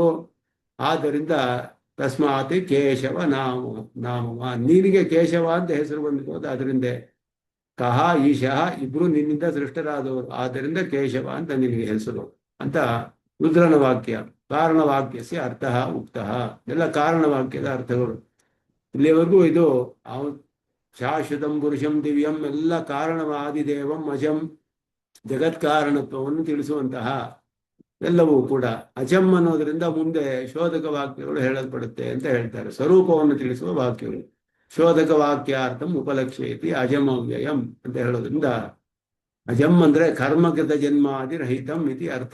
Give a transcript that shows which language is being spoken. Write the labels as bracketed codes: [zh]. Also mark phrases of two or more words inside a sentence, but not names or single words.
[kn] ಆದ್ದರಿಂದ [sa] ತಸ್ಮಾತ್ ಕೇಶವ ನಾಮವ, [kn] ನಿನಗೆ ಕೇಶವ ಅಂತ ಹೆಸರು ಬಂದಿರೋದು ಅದರಿಂದ. [sa] ಕಹ ಈಶಃ, [kn] ಇಬ್ರು ನಿನ್ನಿಂದ ಸೃಷ್ಟರಾದವರು, ಆದ್ದರಿಂದ ಕೇಶವ ಅಂತ ನಿನಗೆ ಹೆಸರು ಅಂತ ರುದ್ರನ ವಾಕ್ಯ. [sa] ಕಾರಣವಾಕ್ಯಸ್ಯ ಅರ್ಥ ಉಕ್ತ, [kn] ಎಲ್ಲ ಕಾರಣವಾಕ್ಯದ ಅರ್ಥಗಳು. ಇಲ್ಲಿವರೆಗೂ ಇದು [sa] ಶಾಶ್ವತಂ ಪುರುಷಂ ದಿವ್ಯಂ, [kn] ಎಲ್ಲ [sa] ಕಾರಣವಾದಿದೇವಂ ಅಜಂ, [kn] ಜಗತ್ಕಾರಣತ್ವವನ್ನು ತಿಳಿಸುವಂತಹ ಎಲ್ಲವೂ ಕೂಡ. ಅಜಂ ಅನ್ನೋದರಿಂದ ಮುಂದೆ ಶೋಧಕ ವಾಕ್ಯಗಳು ಹೇಳಲ್ಪಡುತ್ತೆ ಅಂತ ಹೇಳ್ತಾರೆ. ಸ್ವರೂಪವನ್ನು ತಿಳಿಸುವ ವಾಕ್ಯಗಳು. [sa] ಶೋಧಕ ವಾಕ್ಯಾರ್ಥಂ ಉಪಲಕ್ಷ್ಯೇತಿ ಅಜಮವ್ಯಯಂ [kn] ಅಂತ ಹೇಳೋದ್ರಿಂದ, ಅಜಂ ಅಂದ್ರೆ [sa] ಕರ್ಮಕೃತ ಜನ್ಮಾದಿ ರಹಿತಂ ಇತಿ ಅರ್ಥ.